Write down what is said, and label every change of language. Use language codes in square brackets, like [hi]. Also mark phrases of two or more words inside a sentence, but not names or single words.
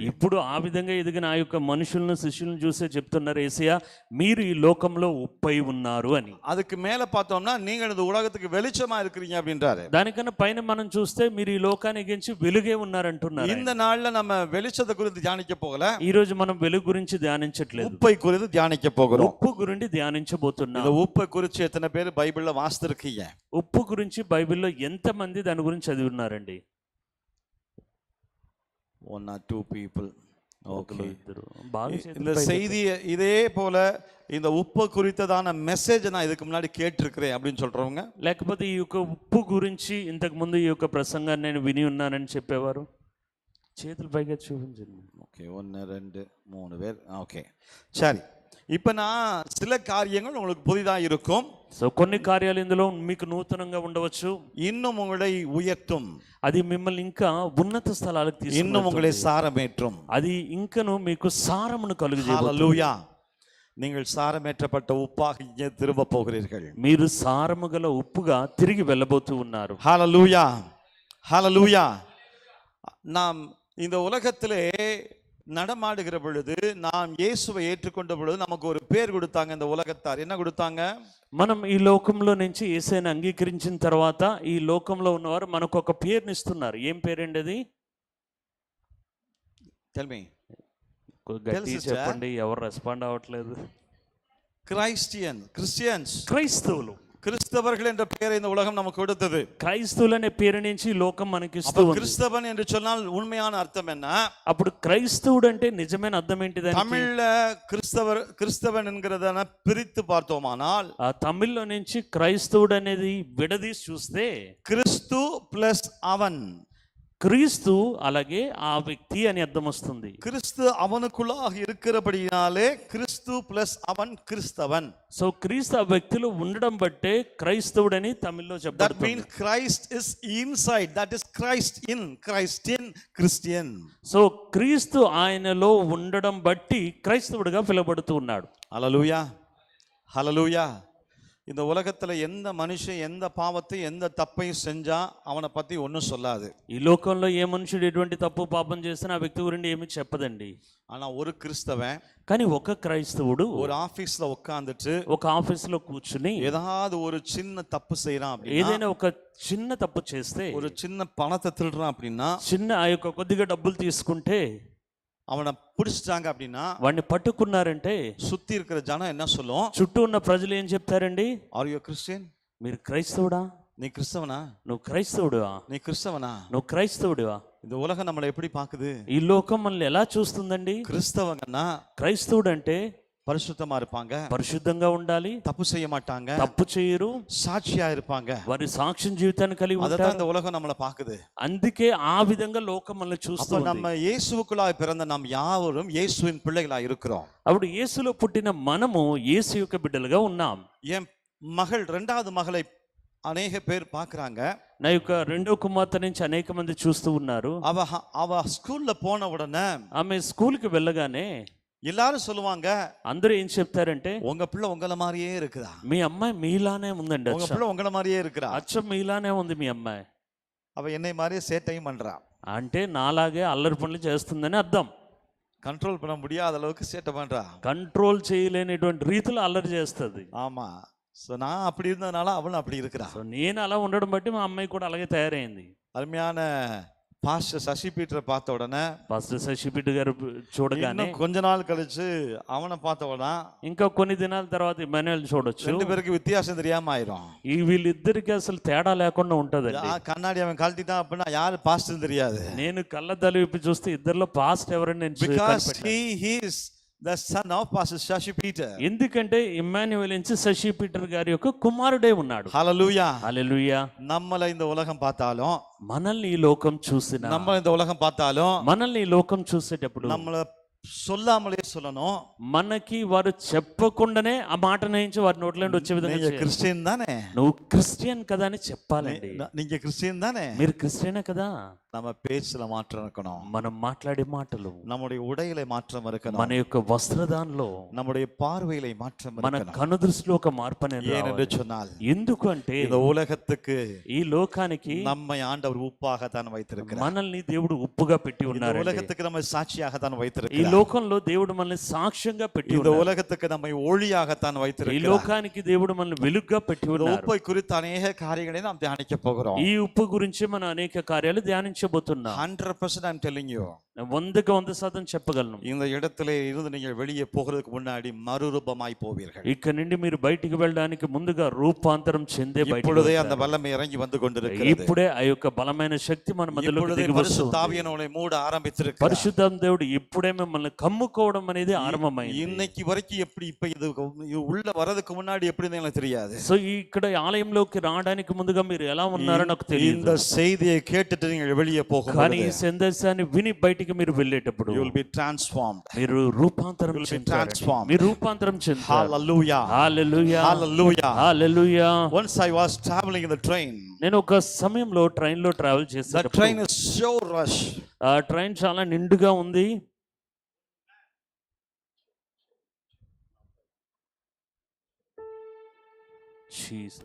[te] ఇప్పుడు ఆ విధంగా ఎదిగిన ఆ యొక్క మనుషులను శిష్యులను చూసే చెప్తున్నారు యేసయ్య, మీరు ఈ లోకంలో ఉప్పై ఉన్నారు అని. [ta] அதுக்கு மேல பார்த்தோம்னா நீங்கள் இந்த உலகத்துக்கு வெளிச்சமா இருக்கிறீங்க அப்படின்றாரு. [te] దానికన్నా పైన మనం చూస్తే మీరు ఈ లోకాన్ని ఎగించి వెలుగే ఉన్నారంటున్నారు. [ta] இந்த நாள்ல நம்ம வெளிச்சத்தை குறித்து தியானிக்க போகல, [te] ఈ రోజు మనం వెలుగు గురించి ధ్యానించట్లేదు, [ta] உப்பை குறித்து தியானிக்க போகிறோம். [te] ఉప్పు గురించి ధ్యానించబోతున్నాం. [ta] இந்த உப்பை குறித்து எத்தனை பேர் பைபிள்ல வாசித்திருக்கீங்க? [te] ఉప్పు గురించి బైబిల్లో ఎంతమంది దాని గురించి చదివి ఉన్నారండి? [en] 1 or 2 people. [te] ఒకరు ఇద్దరు బాగా [ta] இந்த செய்தி இதே போல இந்த உப்பு குறித்ததான மெசேஜ் நான் இதுக்கு முன்னாடி கேட்டிருக்கிறேன் அப்படின்னு சொல்றவங்க, [te] లేకపోతే ఈ యొక్క ఉప్పు గురించి ఇంతకు ముందు ఈ యొక్క ప్రసంగాన్ని నేను విని ఉన్నానని చెప్పేవారు చేతులు పైగా చూపించండి. [ta] ஓகே, 1 2 3 பேர். ஓகே, சரி. இப்போ நான் சில காரியங்கள் உங்களுக்கு புதிதாக இருக்கும். [te] సో కొన్ని కార్యాలు ఇందులో మీకు నూతనంగా ఉండవచ్చు, [ta] இன்னும் உங்களை உயர்த்தும், [te] అది మిమ్మల్ని ఇంకా ఉన్నత స్థలాలకు [ta] இன்னும் உங்களை [te] తీసుకెళ్తుంది, [ta] சாரமேற்றும். [te] అది ఇంకను మీకు సారమును కలుగజేయబోతుంది. [ta] ஹalleluya. நீங்கள் சாரமேற்றப்பட்ட உப்பாக இங்கே திரும்ப போகிறீர்கள். [te] మీరు సారము గల ఉప్పుగా తిరిగి వెళ్ళబోతూ ఉన్నారు. [ta] ஹalleluya, ஹalleluya. நாம் இந்த உலகத்திலே நடமாடுகிற பொழுது, நாம் இயேசுவை ஏற்றுக்கொண்ட பொழுது நமக்கு ஒரு பேர் கொடுத்தாங்க இந்த உலகத்தார். என்ன கொடுத்தாங்க? [te] మనం ఈ లోకంలో నుంచి యేసయ్యను అంగీకరించిన తర్వాత ఈ లోకంలో ఉన్నవారు మనకు ఒక పేరుని ఇస్తున్నారు. ఏం పేరండి అది? [en] Tell me. [te] గట్టి చెప్పండి, ఎవరు రెస్పాండ్ అవ్వట్లేదు. [ta] கிறிஸ்டியன்ஸ், [te] క్రైస్తవులు, [ta] கிறிஸ்தவர்கள் என்ற பெயரை இந்த உலகம் நமக்கு கொடுத்தது. [te] క్రైస్తవులు అనే పేరు నుంచి ఈ లోకం మనకి ఇస్తూ ఉంది. [ta] கிறிஸ்தவன் என்று சொன்னால் உண்மையான அர்த்தம் என்ன? [te] అప్పుడు క్రైస్తవుడు అంటే నిజమైన అర్థం ఏంటిది? [ta] தமிழ்ல கிறிஸ்தவன் என்கிறத பிரித்து பார்த்தோமானால், [te] ఆ తమిళ్లో నుంచి క్రైస్తవుడు అనేది విడదీసి చూస్తే [ta] கிறிஸ்து பிளஸ் அவன், [te] క్రీస్తు అలాగే ఆ వ్యక్తి అని అర్థం వస్తుంది. [ta] கிறிஸ்து அவனுக்குள்ளாக இருக்கிறபடியாலே கிறிஸ்து பிளஸ் அவன் கிறிஸ்தவன். [te] సో క్రీస్తు ఆ వ్యక్తిలో ఉండడం బట్టే క్రైస్తవుడని తమిళ్లో [en] That [te] చెప్పబడుతుంది. [en] means Christ is inside, that is Christ in Christian. [te] సో క్రీస్తు ఆయనలో ఉండడం బట్టి క్రైస్తవుడిగా పిలువబడుతూ ఉన్నాడు. హల్లెలూయా, హల్లెలూయా. [ta] இந்த உலகத்துல எந்த மனுஷன் எந்த பாவத்தை எந்த தப்பையும் செஞ்சா அவனை பத்தி ஒன்றும் சொல்லாது. [te] ఈ లోకంలో ఏ మనుషుడు ఎటువంటి తప్పు పాపం చేసినా ఆ వ్యక్తి గురించి ఏమీ చెప్పదండి. [ta] ஆனா ஒரு கிறிஸ்தவன் [te] కానీ ఒక క్రైస్తవుడు [ta] ஒரு ஆபீஸ்ல உட்கார்ந்துட்டு [te] ఒక ఆఫీసులో కూర్చుని [ta] ஏதாவது ஒரு சின்ன தப்பு செய்யறான் அப்படின்னா, [te] ఏదైనా ఒక చిన్న తప్పు చేస్తే, [ta] ஒரு சின்ன பணத்தை திருடுறான் அப்படின்னா, [te] చిన్న ఆ యొక్క కొద్దిగా డబ్బులు తీసుకుంటే [ta] அவனை பிடிச்சிட்டாங்க அப்படின்னா, [te] వాడిని పట్టుకున్నారంటే [ta] சுத்தி இருக்கிற ஜனம் என்ன சொல்லும்? [te] చుట్టూ ఉన్న ప్రజలు ఏం చెప్తారండి? [en] Are you Christian? [te] మీరు క్రైస్తవుడా? [ta] நீ கிறிஸ்தவனா? [te] నువ్వు క్రైస్తవుడువా? [ta] நீ கிறிஸ்தவனா? [te] నువ్వు క్రైస్తవుడువా? [ta] இந்த உலகம் நம்மளை எப்படி பாக்குது? [te] ఈ లోకం మనల్ని ఎలా చూస్తుందండి? [ta] கிறிஸ்தவங்கன்னா [te] క్రైస్తవుడు అంటే [ta] பரிசுத்தமா இருப்பாங்க, [te] పరిశుద్ధంగా ఉండాలి, [ta] தப்பு செய்ய மாட்டாங்க, [te] తప్పు చేయరు, [ta] சாட்சியா இருப்பாங்க. [te] వారి సాక్ష్యం జీవితాన్ని కలిగి [ta] அதான் [te] ఉంటారు. [ta] இந்த உலகம் நம்மளை பாக்குது. [te] అందుకే ఆ విధంగా లోకం మనల్ని [ta] அப்ப [te] చూస్తుంది. [ta] நம்ம இயேசுவுக்குள்ளாய் பிறந்த நாம் யாவரும் இயேசுவின் பிள்ளைகளா இருக்கிறோம். [te] అప్పుడు యేసులో పుట్టిన మనము యేసు యొక్క బిడ్డలుగా ఉన్నాం. [ta] என் మகள் రెండవది మகளை అనేక పేరు పాக்குறாங்க. [te] నా యొక్క రెండో కుమార్తె నుంచి అనేక మంది చూస్తూ ఉన్నారు. [ta] அவ ஸ்கூல்ல போன உடனே [te] ఆమె స్కూల్కి వెళ్ళగానే [ta] எல்லாரும் சொல்லுவாங்க, [te] అందరూ ఏం చెప్తారంటే, [ta] உங்க பிள்ளை உங்கள மாதிரியே இருக்குதா, [te] మీ అమ్మాయి మీలానే ఉందండి, [ta] உங்க பிள்ளை உங்கள மாதிரியே இருக்குறா, [te] అచ్చం మీలానే ఉంది మీ అమ్మాయి, [ta] அவ என்னை மாதிரியே சேட்டையும் பண்றா [te] అంటే నాలాగే అల్లరి పనులు చేస్తుందని అర్థం. [ta] கண்ட்ரோல் பண்ண முடியாத அளவுக்கு சேட்டை பண்றா. [te] కంట్రోల్ చేయలేనటువంటి రీతిలో అల్లరి చేస్తుంది. [ta] ஆமா. సో நான் அப்படி இருந்ததுனால அவளும் அப்படி இருக்கிறா. [te] సో నేను అలా ఉండడం బట్టి మా అమ్మాయి కూడా అలాగే తయారైంది. [ta] அருமையான பாஸ்டர் சசி பீட்டரை பார்த்த உடனே, [te] పాస్టర్ శశిపిట్టు గారు చూడగానే, [ta] இன்னும் கொஞ்ச நாள் கழிச்சு அவனை பார்த்த உடனே [te] ఇంకా కొన్ని దినాల తర్వాత ఇమాన్యుయల్ చూడొచ్చు. [ta] ரெண்டு பேருக்கு வித்தியாசம் தெரியாம ஆயிரும். [te] ఈ వీళ్ళిద్దరికి అసలు తేడా లేకుండా ఉంటదండి. [ta] கண்ணாடி அவன் கழட்டிட்டான் அப்படின்னா யாரு பாஸ்டர் தெரியாது. [te] నేను కళ్ళద్దాలు విప్పి చూస్తే ఇద్దరిలో పాస్ట్ ఎవరని నేను [en] Because [te] కనిపెట్టాను. [en] he is the son of Pastor Shashi Peter. [te] ఎందుకంటే ఇమ్మాన్యుయల్ నుంచి శశి పీటర్ గారి యొక్క కుమారుడే ఉన్నాడు. [en] Hallelujah. [te] హల్లెలూయా. [ta] நம்மள இந்த உலகம் பார்த்தாலும், [te] మనల్ని ఈ లోకం చూసిన, [ta] நம்மள இந்த உலகம் பார்த்தாலும், [te] మనల్ని ఈ లోకం చూసేటప్పుడు [ta] நம்மள சொல்லாமலே சொல்லணும், [te] మనకి వారు చెప్పకుండానే ఆ మాట నుంచి వారి నోట్ల నుండి వచ్చే విధంగా [ta] நீங்க [te] చేయాలి. [ta] கிறிஸ்டியன் தானே, [te] నువ్వు క్రిస్టియన్ కదా అని చెప్పాలండి. [ta] நீங்க கிறிஸ்டியன் தானே. [te] మీరు క్రిస్టియనే కదా. [ta] நம்ம பேச்சுல மாற்றம் இருக்கணும், [te] మనం మాట్లాడే మాటలు, [ta] நம்முடைய உடையில மாற்றம் இருக்கணும், [te] మన యొక్క వస్త్రదానంలో, [ta] நம்முடைய பார்வையில மாற்றம் [te] మన [ta] இருக்கணும். [te] కనుదృష్టిలో ఒక మార్పు అనేది [ta] ஏனென்று [te] రావాలి. [ta] சொன்னால், [te] ఎందుకంటే [ta] இந்த உலகத்துக்கு [te] ఈ లోకానికి [ta] நம்மை ஆண்டவர் உப்பாக தான் வைத்திருக்கிறார். [te] మనల్ని దేవుడు ఉప్పుగా పెట్టి [ta] இந்த [te] ఉన్నారు. [ta] உலகத்துக்கு நம்ம சாட்சியாக தான் [te] ఈ [ta] வைத்திருக்கிறார். [te] లోకంలో దేవుడు మనల్ని సాక్ష్యంగా పెట్టి [ta] இந்த [te] ఉన్నారు. [ta] உலகத்துக்கு நம்மை ஒளியாகத்தான் [te] ఈ [ta] வைத்திருக்கிறார். [te] లోకానికి దేవుడు మనల్ని వెలుగుగా పెట్టి [ta] இந்த [te] ఉన్నారు. [ta] உப்பை குறித்த அநேக காரியங்களை நாம் தியானிக்க போகிறோம். [te] ఈ ఉప్పు గురించి మనం అనేక కార్యాలు ధ్యానించబోతున్నాం. [en] 100% I'm telling you. [te] 100% చెప్పగలను. [ta] இந்த இடத்திலே இருந்து நீங்கள் வெளியே போகிறதுக்கு முன்னாடி மறுரூபமாய் போவீர்கள். [te] ఇక్కడ నుండి మీరు బయటికి వెళ్ళడానికి ముందుగా రూపాంతరం చెందే బయటికి [ta] இப்பொழுதே அந்த [te] వెళ్తారు. [ta] வல்லமை இறங்கி வந்து கொண்டிருக்கிறது. [te] ఇప్పుడే ఆ యొక్క బలమైన శక్తి మన మధ్యలోకి [ta] இப்பொழுதே [te] దిగి [ta] பரிசுத்த [te] వస్తుంది. [ta] ஆவியானவரை மூட ஆரம்பித்திருக்கிறார். [te] పరిశుద్ధ దేవుడు ఇప్పుడే మిమ్మల్ని కమ్ముకోవడం అనేది ఆరంభమైంది. [ta] இன்னைக்கு வரைக்கும் எப்படி இப்ப இது உள்ள வரதுக்கு முன்னாடி எப்படின்னு எனக்கு தெரியாது. [te] సో ఇక్కడ ఆలయంలోకి రావడానికి ముందుగా మీరు ఎలా ఉన్నారో నాకు తెలియదు. [ta] இந்த செய்தியை கேட்டுட்டு நீங்கள் வெளியே [te] కానీ [ta] போகும்போது [te] ఈ సందేశాన్ని విని బయటికి మీరు వెళ్ళేటప్పుడు [en] you will be transformed. [te] మీరు రూపాంతరం [en] You will be [te] చెందుతారు. [en] transformed. [te] మీరు రూపాంతరం చెందుతారు. [en] Hallelujah. [te] హల్లెలూయా. [en] Hallelujah. [te] హల్లెలూయా. [en] Once I was traveling in the train. [te] నేను ఒక సమయంలో ట్రైన్ లో ట్రావెల్ [en] The [te] చేసేటప్పుడు [en] train is so rush. [te] ఆ ట్రైన్ చాలా నిండుగా ఉంది. జీసస్.